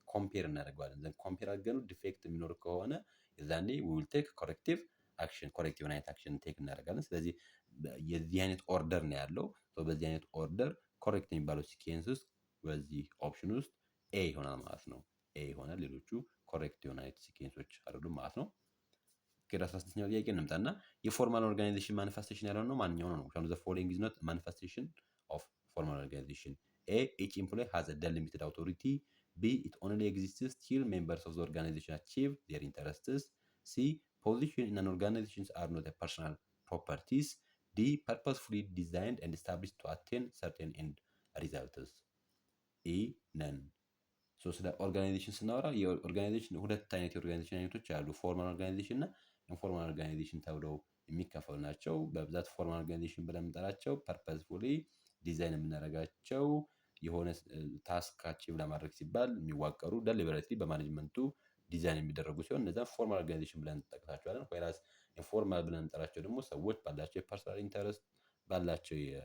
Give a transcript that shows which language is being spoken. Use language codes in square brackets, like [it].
[am] ኮምፔር እናደርገዋለን። ዘን ኮምፔር አድርገን ዲፌክት የሚኖር ከሆነ የዛኔ [en] we will take corrective action [am] ኮሬክቲቭ አይነት አክሽን ቴክ እናደርጋለን። ስለዚህ የዚህ አይነት ኦርደር ነው ያለው። በዚህ አይነት ኦርደር ኮሬክት የሚባለው ሲኬንስ ውስጥ በዚህ ኦፕሽን ውስጥ ኤ ይሆናል ማለት ነው። ኤ ይሆናል። ሌሎቹ ኮሬክት የሆነ አይነት ሲኬንሶች አይደሉም ማለት ነው። ወደ 16ኛው ጥያቄ እንምጣና የፎርማል ኦርጋናይዜሽን ማኒፌስቴሽን ያለው ነው ማንኛው ነው? [en] the following is not manifestation of formal organization. A, each employee has a delimited authority. B, it only exists till members of the organization achieve their interests. C, position in an organization are not a personal properties. D, purposefully designed and established to attain certain end results. E, none. [am] ስለ ኦርጋናይዜሽን ስናወራ የኦርጋናይዜሽን ሁለት አይነት የኦርጋናይዜሽን አይነቶች አሉ። ፎርማል ኦርጋናይዜሽን እና ኢንፎርማል ኦርጋናይዜሽን ተብለው የሚከፈሉ ናቸው። በብዛት ፎርማል ኦርጋናይዜሽን ብለን የምንጠራቸው ፐርፐስፉሊ ዲዛይን የምናደርጋቸው የሆነ ታስክ አቺቭ ለማድረግ ሲባል የሚዋቀሩ ደሊበሬትሊ በማኔጅመንቱ ዲዛይን የሚደረጉ ሲሆን እነዛ ፎርማል ኦርጋናይዜሽን ብለን እንጠቅሳቸዋለን። ወይራስ ኢንፎርማል ብለን እንጠራቸው ደግሞ ሰዎች ባላቸው የፐርሰናል ኢንተረስት ባላቸው